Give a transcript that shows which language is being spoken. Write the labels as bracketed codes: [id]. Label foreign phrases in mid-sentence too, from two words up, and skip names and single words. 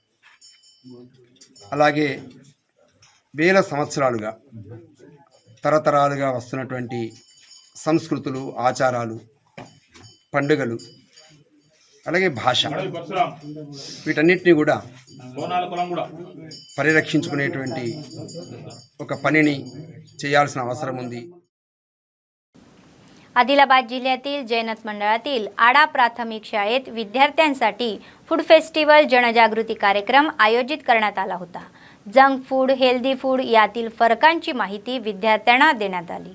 [te] అలాగే వేల సంవత్సరాలుగా తరతరాలుగా వస్తున్నటువంటి సంస్కృతులు, ఆచారాలు, పండుగలు, అలాగే భాష, వీటన్నిటిని కూడా పరిరక్షించుకునేటువంటి ఒక పనిని చేయాల్సిన అవసరం ఉంది. [mr] आदिलाबाद जिल्ह्यातील जैनत मंडळातील आडा प्राथमिक शाळेत विद्यार्थ्यांसाठी [en] food festival [mr] जनजागृती कार्यक्रम आयोजित करण्यात आला होता. [en] junk food, healthy food [mr] यातील फरकांची माहिती विद्यार्थ्यांना देण्यात आली.